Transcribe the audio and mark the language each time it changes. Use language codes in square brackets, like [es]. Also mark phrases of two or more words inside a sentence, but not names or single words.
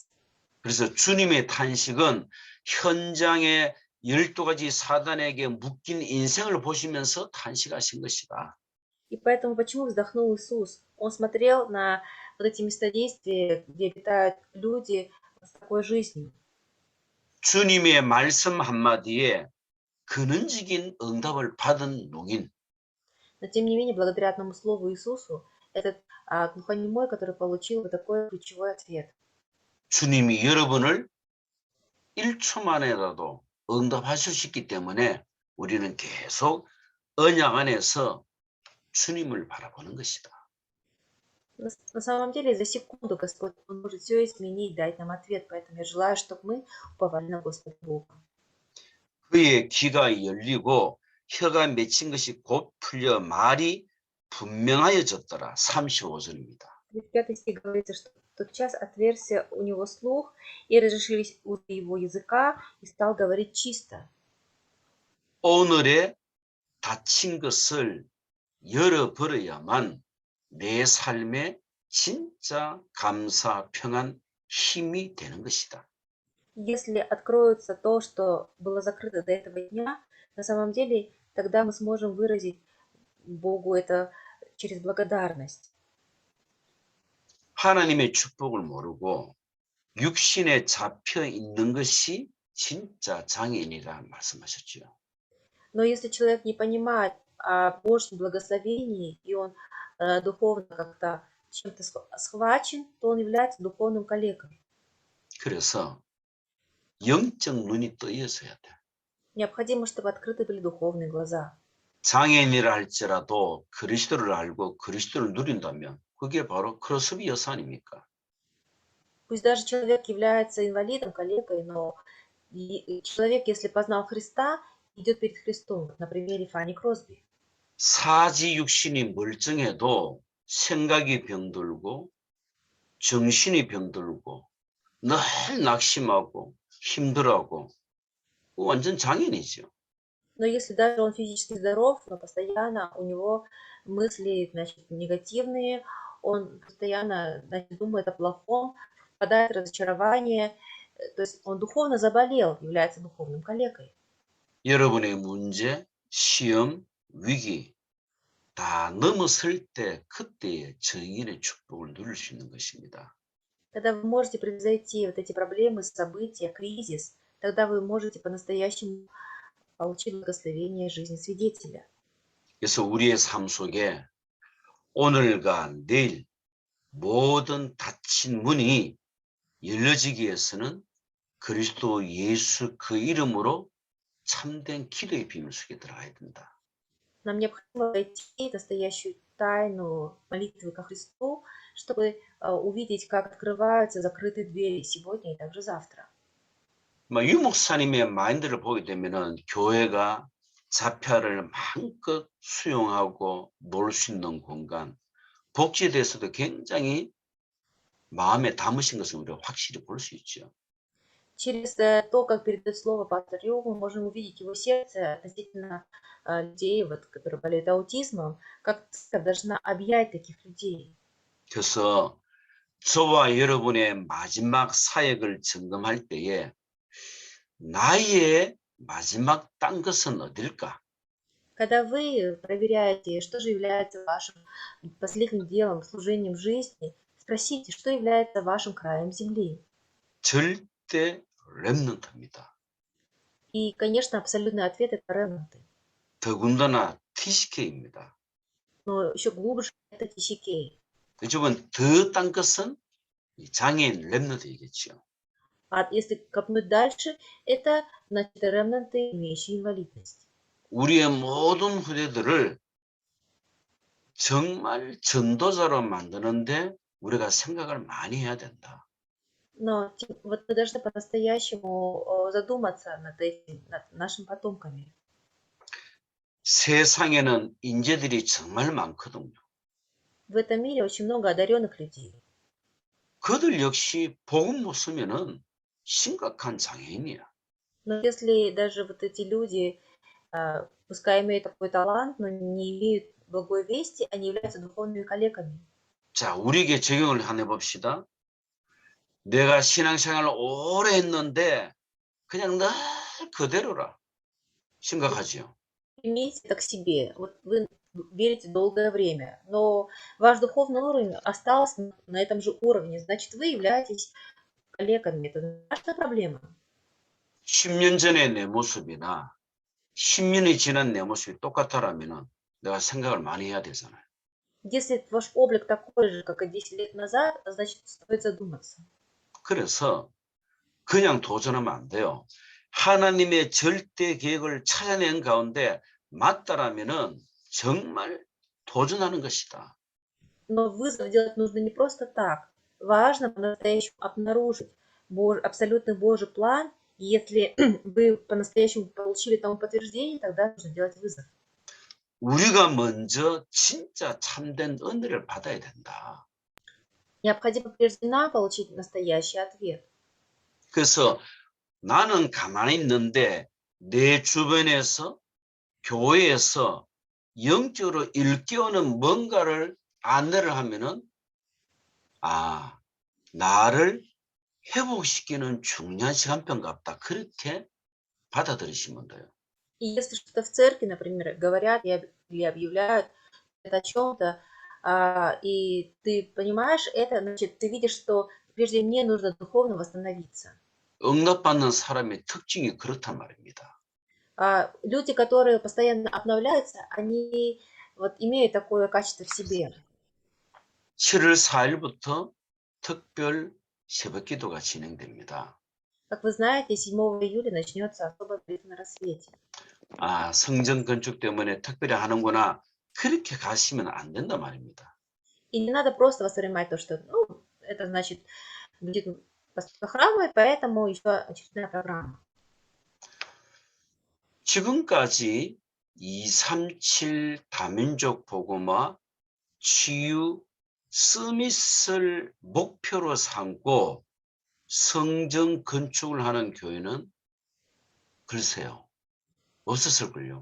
[ko] 그래서 주님의 탄식은 현장에 12가지 사단에게 묶인 인생을 보시면서 탄식하신 것이다. [ru] И поэтому почему вздохнул Иисус? Он смотрел на вот эти места действия, где обитают люди с такой жизнью. [ko] 주님의 말씀 한마디에 근원적인 응답을 받은 농인. [ru] Но тем не менее, благодаря одному слову Иисусу, этот глухонемой, который получил вот такой ключевой ответ. [ko] 주님이 여러분을 1초 만에라도 응답하실 수 있기 때문에 우리는 계속 언약 안에서 주님을 바라보는 것이다. [ru] На самом деле, за секунду Господь Он может все изменить, дать нам ответ. Поэтому я желаю, чтобы мы уповали на Господа Бога. [ko] 그의 귀가 열리고 혀가 맺힌 것이 곧 풀려 말이 분명하여졌더라. 35절입니다. [ru] 35 стих говорится, что тотчас отверзся у него слух, и разрешились узы его языка, и стал говорить чисто. [ko] 오늘의 닫힌 것을 열어버려야만 내 삶에 진짜 감사, 평안, 힘이 되는 것이다. [ru] Если откроется то, что было закрыто до этого дня, на самом деле тогда мы сможем выразить Богу это через благодарность. [ko] 하나님의 축복을 모르고 육신에 잡혀 있는 것이 진짜 장애인이라 말씀하셨죠. [ru] Но если человек не понимает о Божьем благословении, и он духовно как-то чем-то схвачен, то он является духовным калекой. [ko] 그래서 영적 눈이 뜨여서야 돼. [ru] Необходимо, чтобы открыты были духовные глаза. [ko] 장애인이라 할지라도 그리스도를 알고 그리스도를 누린다면 그게 바로 크로스비 여사 아닙니까? [ru] Пусть даже человек является инвалидом, калекой, но человек, если познал Христа, идет перед Христом, на примере Фанни Кросби. [ko] 사지 육신이 멀쩡해도 생각이 병들고 정신이 병들고 늘 낙심하고 힘들어하고 완전 장애인이죠. [ru] Но если даже он физически здоров, но постоянно у него мысли, значит, негативные, он постоянно, значит, думает о плохом, впадает в разочарование, то есть он духовно заболел, является духовным калекой. [ko] 여러분의 문제, 시험, 위기 다 넘어설 때 그때의 정인의 축복을 누릴 수 있는 것입니다. [ru] Когда вы можете превзойти вот эти проблемы, события, кризис, тогда вы можете по-настоящему получить благословение жизни свидетеля. [ko] 그래서 우리의 삶 속에 오늘과 내일 모든 닫힌 문이 열려지기 위해서는 그리스도 예수 그 이름으로 참된 기도의 비밀 속에 들어가야 된다. [ru] Нам необходимо войти в настоящую тайну молитвы ко Христу, чтобы увидеть, как открываются закрытые двери сегодня и также завтра. [ko] 유 목사님의 마인드를 보게 되면은 교회가 자폐아를 마음껏 수용하고 놀 수 있는 공간, 복지에 대해서도 굉장히 마음에 담으신 것을 우리가 확실히 볼 수 있죠. [ru] Через то, как передает слово пастор Ю, мы можем увидеть его сердце относительно людей, вот, которые болеют аутизмом, как церковь должна объять таких людей. [ko] 그래서 저와 여러분의 마지막 사역을 점검할 때에 나의 마지막 딴 것은 어딜까? [ru] Когда вы проверяете, что же является вашим последним делом, служением жизни, спросите, что является вашим краем земли. [ko] 절대 렘넌트입니다. [ru] И, конечно, абсолютный ответ – это ремнанты. [ko] 더군다나 TCK입니다. [ru] Но еще глубже – это TCK. [ko] 요즘은 더 딴 것은 장애인 렘넌트이겠죠. [ru] А если копнуть дальше, это, значит, ремнанты, имеющие инвалидность. [ko] 우리의 모든 후대들을 정말 전도자로 만드는데 우리가 생각을 많이 해야 된다. [ru] Но вот мы должны по-настоящему задуматься над этим, над нашими потомками. [ko] 세상에는 인재들이 정말 많거든요. [ru] В этом мире очень много одаренных людей. [ko] 그들 역시 복음 못 쓰면은 심각한 장애인이야. [ru] Но если даже вот эти люди, пускай имеют такой талант, но не имеют благой вести, они являются духовными калеками. [ko] 자, 우리에게 적용을 한번 해봅시다. 내가 신앙생활을 오래 했는데 그냥 늘 그대로라. 심각하지요. [ru] Примите это к себе. Вот вы верите долгое время, но ваш духовный уровень остался на этом же уровне, значит, вы являетесь коллегами. Это ваша проблема. [ko] 10년 전의 내 모습이나 10년이 지난 내 모습이 똑같다라면은 내가 생각을 많이 해야 되잖아요. [ru] Если ваш облик такой же, как и 10 лет назад, значит, стоит задуматься. [ko] 그래서 그냥 도전하면 안 돼요. 하나님의 절대 계획을 찾아낸 가운데 맞다라면은 정말 도전하는 것이다. [ru] Но вызов делать нужно не просто так. Важно по-настоящему обнаружить абсолютный Божий план. И если вы по-настоящему получили тому подтверждение, тогда нужно делать вызов. [ko] 우리가 먼저 진짜 참된 은혜를 받아야 된다. [ru] Необходимо прежде нам получить настоящий ответ. [ko] 그래서 나는 가만히 있는데 내 주변에서 교회에서 영적으로 일깨우는 뭔가를 안내를 하면은 나를 회복시키는 중요한 시간표인 것 같다. 그렇게 받아들이시면 돼요. [ru] И если что-то в церкви, например, говорят или объявляют о чем-то, и ты понимаешь это, значит, ты видишь, что прежде мне нужно духовно восстановиться. [ko] 응답받는 사람의 특징이 그렇단 말입니다. [ru] Люди, которые постоянно обновляются, они вот имеют такое качество в себе. [ko] 7월 4일부터 특별 새벽기도가 진행됩니다. [ru] Как вы знаете, 7 июля начнется особая молитва на рассвете. [ko] 성전 건축 때문에 특별히 하는구나. 그렇게 가시면 안 된단 말입니다. [ru] И не надо просто воспринимать то, что, ну, это значит, будет постройка храма, и поэтому еще очередная программа. [ko] 지금까지 237 다민족 복음화 치유 서밋을 목표로 삼고 성전 건축을 하는 교회는 글쎄요, 없었을걸요.